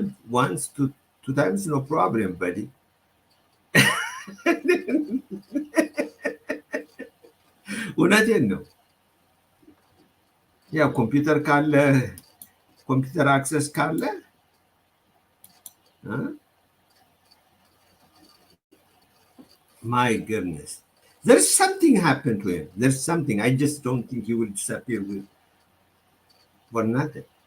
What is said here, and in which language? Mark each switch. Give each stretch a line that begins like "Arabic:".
English: Once, two times, no problem, buddy.
Amharic: እውነቴን ነው። ኮምፒውተር ካለ ኮምፒውተር አክሰስ ካለ
English: my goodness. There's something happened to him. There's something. I just don't think he will disappear for nothing.